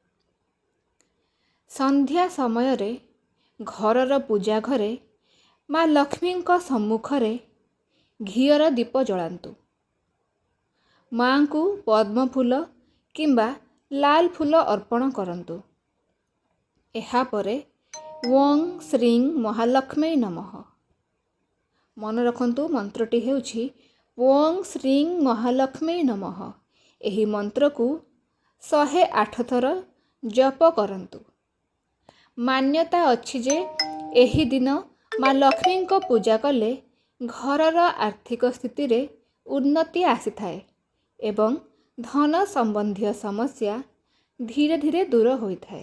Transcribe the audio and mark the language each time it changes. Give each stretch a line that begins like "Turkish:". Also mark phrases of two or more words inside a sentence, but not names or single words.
Odia: ସନ୍ଧ୍ୟା ସମୟ ରେ ଘରର ପୂଜା ଘରେ ମାଆ ଲକ୍ଷ୍ମୀ କୁ ସମ୍ମୁଖରେ ଘିଅର ଦୀପ ଜଳାନ୍ତୁ। ମାଆ କୁ ପଦ୍ମ ଫୁଲ କିମ୍ବା ଲାଲ ଫୁଲ ଅର୍ପଣ କରନ୍ତୁ। ଏହା ପରେ
Sanskrit: ओं श्रीं महालक्ष्मी नमः।
Odia: ମନେ ରଖନ୍ତୁ ମନ୍ତ୍ରଟି ହେଉଛି
Sanskrit: ओं श्रीं महालक्ष्मी नमः।
Odia: ଏହି ମନ୍ତ୍ର କୁ 108 ଥର ଜପ କରନ୍ତୁ। ମାନ୍ୟତା ଅଛି ଯେ ଏହି ଦିନ ମାଆ ଲକ୍ଷ୍ମୀ କୁ ପୂଜା କଲେ ଘରର ଆର୍ଥିକ ସ୍ଥିତି ରେ ଉନ୍ନତି ଆସି ଥାଏ ଏବଂ ଧନ ସମ୍ବନ୍ଧୀ ସମସ୍ୟା ଧୀରେ ଧୀରେ ଦୂର ହୋଇଥାଏ।